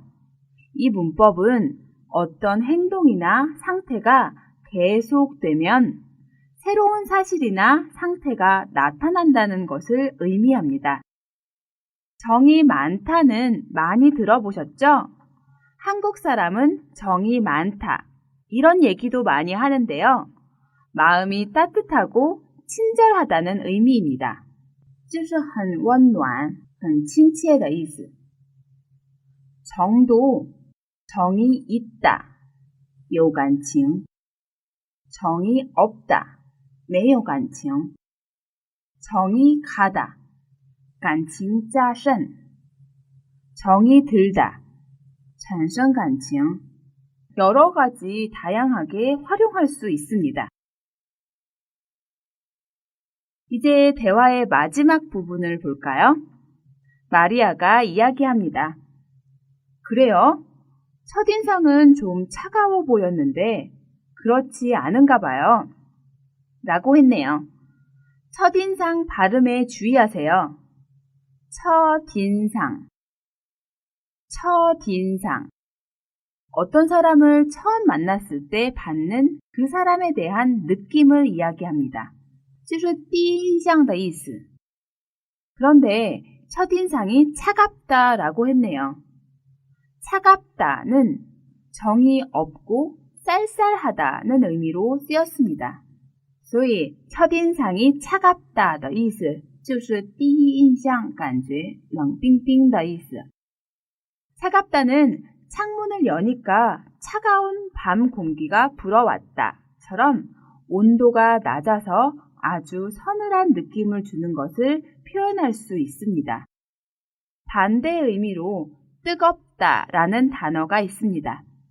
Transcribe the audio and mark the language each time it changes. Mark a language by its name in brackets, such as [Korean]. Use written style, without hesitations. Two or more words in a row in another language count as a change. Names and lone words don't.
[Korean] 이 문법은 어떤 행동이나 상태가 계속되면 새로운 사실이나 상태가 나타난다는 것을 의미합니다. 정이 많다는 많이 들어보셨죠? 한국 사람은 정이 많다 이런 얘기도 많이 하는데요. 마음이 따뜻하고 친절하다는 의미입니다. [Chinese] 就是很温暖很亲切的意思。 [Korean] 정도 정이 있다, [Chinese] 有感情. [Korean] 정이 없다, [Chinese] 没有感情. [Korean] 정이 가다, [Chinese] 感情加深. [Korean] 정이 들다, [Chinese] 产生感情. [Korean] 여러 가지 다양하게 활용할 수 있습니다. 이제 대화의 마지막 부분을 볼까요? 마리아가 이야기합니다. 그래요? 첫인상은 좀 차가워 보였는데 그렇지 않은가 봐요. 라고 했네요. 첫인상 발음에 주의하세요. 첫인상, 첫인상. 어떤 사람을 처음 만났을 때 받는 그 사람에 대한 느낌을 이야기합니다. [Chinese] 就是第一印象的意思. [Korean] 그런데 첫인상이 차갑다라고 했네요. 차갑다는 정이 없고 쌀쌀하다는 의미로 쓰였습니다. [Chinese] 所以 [Korean] 첫인상이 차갑다 [Chinese] 的意思就是第一印象感觉冷冰冰的意思. [Korean] 차갑다는 창문을 여니까 차가운 밤 공기가 불어왔다처럼 온도가 낮아서 아주 서늘한 느낌을 주는 것을 표현할 수 있습니다. 반대 의미로 뜨겁다라는 단어가 있습니다.